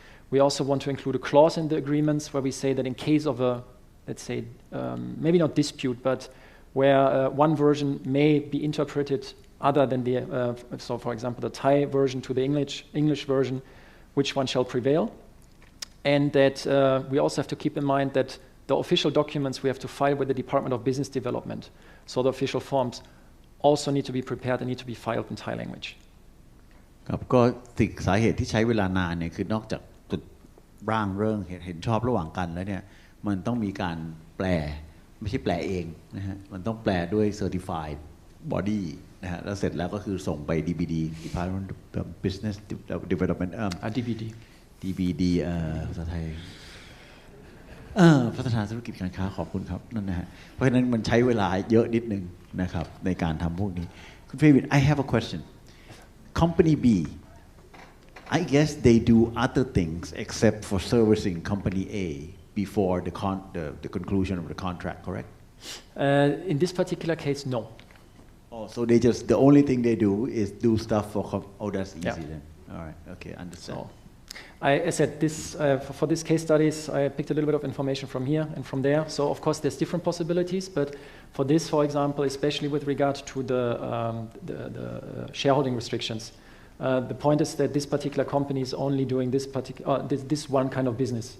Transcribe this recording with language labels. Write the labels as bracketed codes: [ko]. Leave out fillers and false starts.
[en] We also want to include a clause in the agreements where we say that in case of a, let's say, maybe not dispute, but where one version may be interpreted other than the, so for example, the Thai version to the English version, which one shall prevail. And that we also have to keep in mind that the official documents we have to file with the Department of Business Development, so the official forms, also need to be prepared and need to be filed in Thai language. [th] ครับก็สิ่งสาเหตุที่ใช้เวลานานเนี่ยคือนอกจากจุดร่างเรื่องเห็นชอบระหว่างกันแล้วเนี่ยมันต้องมีการแปลไม่ใช่แปลเองนะฮะมันต้องแปลด้วย certified body นะฮะแล้วเสร็จแล้วก็คือส่งไป DBD Department of Business Development DBD ภาษาไทย พัฒนาธุรกิจการค้าขอบคุณครับนั่นนะฮะเพราะฉะนั้นมันใช้เวลาเยอะนิดนึงนะครับในการทำพวกนี้คุณเฟวิน [en] I have a question Company B I guess they do other things except for servicing Company A before the conclusion of the contract correct in this particular case no so they just the only thing they do is do stuff for that's easy then all right okay understand I said this for this case studies. I picked a little bit of information from here and from there. So of course there's different possibilities, but for this, for example, especially with regard to the shareholding restrictions, the point is that this particular company is only doing this one kind of business.